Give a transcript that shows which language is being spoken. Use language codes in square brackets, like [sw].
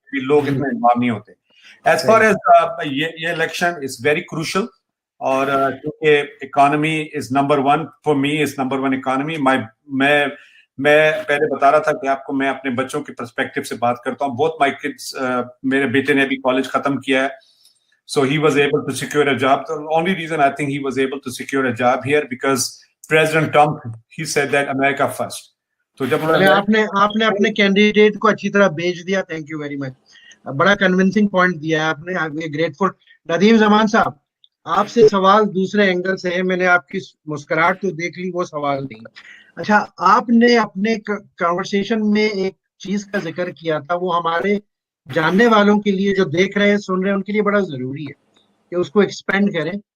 [ur] لوگ اتنے انوالو نہیں ہوتے. [en] as far as [ur] یہ [en] election is very crucial [ur] اور کیونکہ economy [en] Is number 1 for me is number 1 economy. [ur] میں پہلے بتا رہا تھا کہ آپ کو میں اپنے بچوں کے پرسپیکٹو سے بات کرتا ہوں. بہت [en] my kids [ur] میرے بیٹے نے ابھی کالج ختم کیا ہے. [en] So he was able to secure a job. The only reason I think he was able to secure a job here because President Trump, he said that America first. [ur] تو جب آپ نے اپنے کینڈیڈیٹ کو اچھی طرح بھیج دیا. [en] Thank you very much. [ur] بڑا کنونسنگ پوائنٹ دیا ہے آپ نے. گریٹفل. ندیم زمان صاحب آپ سے سوال دوسرے اینگل سے ہے. میں نے آپ کی مسکراہٹ تو دیکھ لی, وہ سوال نہیں. اچھا, آپ نے اپنے کنورسیشن میں ایک چیز کا ذکر کیا تھا, وہ ہمارے جاننے والوں کے لیے جو دیکھ رہے ہیں سن رہے ہیں ان کے لیے بڑا ضروری ہے کہ اس کو ایکسپینڈ کریں.